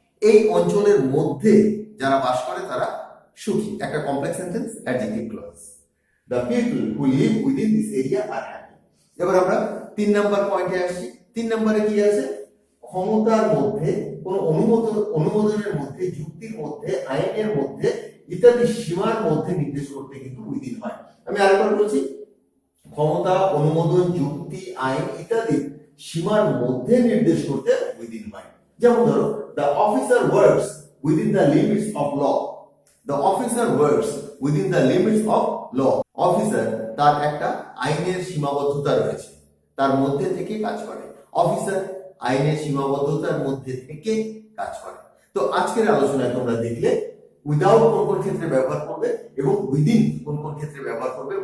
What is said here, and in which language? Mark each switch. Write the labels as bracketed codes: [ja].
[bn] এই অঞ্চলের মধ্যে যারা বাস করে তারা সুখী। একটা complex sentence, adjective clause. [en] The people who live within this area are happy. [bn] এবার আমরা 3 নাম্বার পয়েন্টে আসছি। 3 নম্বরে কি আছে? ক্ষমতার মধ্যে, কোন অনুমোদনের মধ্যে, যুক্তির মধ্যে, আইনের মধ্যে ইত্যাদি সীমার মধ্যে নির্দেশ করতে কিন্তু উইদিন হয়। আমি আরেকবার বলছি, ক্ষমতা, অনুমোদন, যুক্তি, আইন ইত্যাদি সীমার মধ্যে নির্দেশ করতে উইদিন হয়। যেমন ধরো, [en] the officer works within the limits of law. The officer works within the limits of law. [bn] Officer তার একটা আইনের সীমাবদ্ধতা রয়েছে, তার মধ্যে থেকে কাজ করে। অফিসার আইনের সীমাবদ্ধতার মধ্যে থেকে কাজ করে। তো আজকের আলোচনায় তোমরা দেখলে উইদাউট কোন কোন ক্ষেত্রে ব্যবহার করবে এবং উইদিন কোন কোন ক্ষেত্রে ব্যবহার করবে।